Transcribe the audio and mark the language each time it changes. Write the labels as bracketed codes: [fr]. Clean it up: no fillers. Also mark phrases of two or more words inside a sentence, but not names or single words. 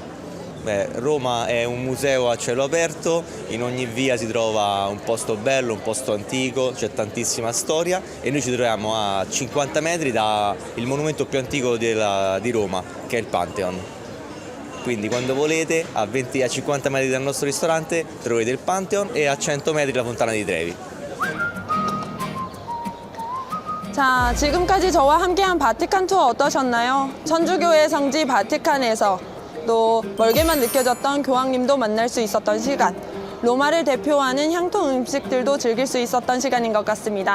[it] Roma è un museo a cielo aperto, in ogni via si trova un posto bello, un posto antico, c'è tantissima storia e noi ci troviamo a 50 metri dal monumento più antico di Roma, che è il Pantheon. Quindi quando volete, a 50 metri dal nostro ristorante troverete il Pantheon e a 100 metri la Fontana di Trevi. [ko] 자, 지금까지 저와 함께한 바티칸 투어 어떠셨나요? 천주교의 성지 바티칸에서 또 멀게만 느껴졌던 교황님도 만날 수 있었던 시간, 로마를 대표하는 향토 음식들도 즐길 수 있었던 시간인 것 같습니다.